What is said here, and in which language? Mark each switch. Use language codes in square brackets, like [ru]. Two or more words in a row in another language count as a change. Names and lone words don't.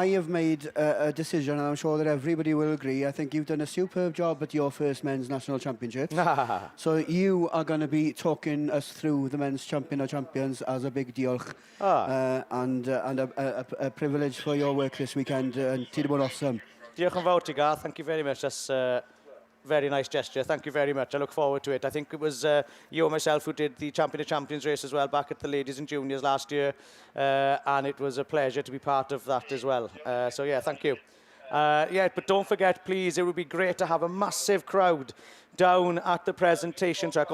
[en] I have made a decision, and I'm sure that everybody will agree. I think you've done a superb job at your first men's national championship. So you are going to be talking us through the men's champion or champions as a big deal. And a privilege for your work this weekend. [cy] And ti 'di bod yn awesome. Diolch yn fawr ti, Garth. [en] Thank you very much. That's very nice gesture. Thank you very much. I look forward to it. I think it was you and myself who did the Champion of Champions race as well back at the ladies and juniors last year. And it was a pleasure to be part of that as well. So yeah, thank you. Yeah, but don't forget, please, it would be great to have a massive crowd down at the presentation track.